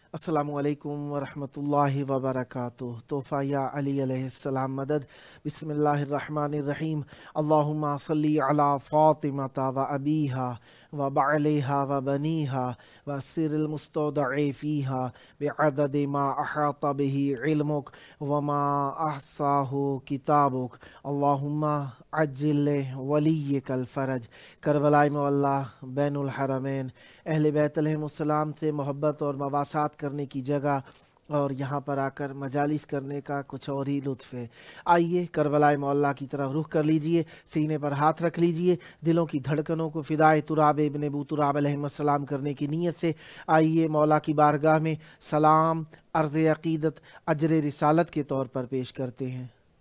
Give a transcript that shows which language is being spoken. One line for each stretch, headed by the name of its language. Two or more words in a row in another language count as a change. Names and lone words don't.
Arabic: السلام علیکم ورحمۃ اللہ وبرکاتہ۔
Urdu: تحفہ یا علی علیہ السلام مدد۔
Arabic: بسم اللہ الرحمن الرحیم۔ اللہم صلی علی فاطمہ و ابیہا و بعلیہا و بنیہا و سر المستودع فیہا بعدد ما احاط بہ علمک وما احصاہ کتابک۔ اللہم عجل ولیک الفرج۔
Urdu: کربلاء معلیٰ بین الحرمین، اہل بیت علیہم السلام سے محبت اور مواسات کرنے کی جگہ اور یہاں پر آ کر مجالس کرنے کا کچھ اور ہی لطف ہے۔ آئیے کربلاء معلیٰ کی طرف رخ کر لیجئے، سینے پر ہاتھ رکھ لیجئے، دلوں کی دھڑکنوں کو فدائے تراب ابن ابو تراب علیہ السلام کرنے کی نیت سے آئیے مولا کی بارگاہ میں سلام، عرض عقیدت، اجر رسالت کے طور پر پیش کرتے ہیں۔